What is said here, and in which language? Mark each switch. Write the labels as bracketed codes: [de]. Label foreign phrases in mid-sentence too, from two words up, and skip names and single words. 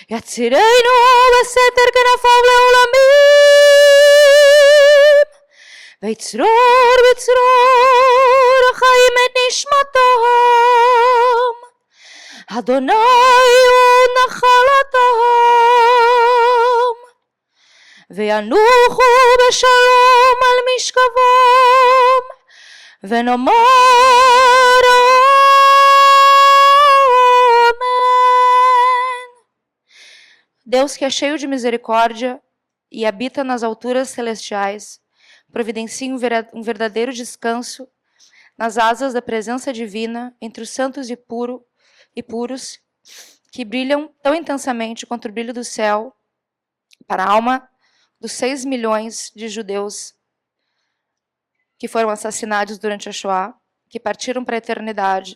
[he] צירנו בסתר כנפיו לעולמים, ויצרור בצרור החיים את נשמתם, אדוני הוא נחלתם, וינוחו בשלום על משכבם, ונאמר amém. [pt] Deus que é cheio de misericórdia e habita nas alturas celestiais, providencie um verdadeiro descanso nas asas da presença divina entre os santos e puros, que brilham tão intensamente quanto o brilho do céu, para a alma dos 6 milhões de judeus que foram assassinados durante a Shoah, que partiram para a eternidade.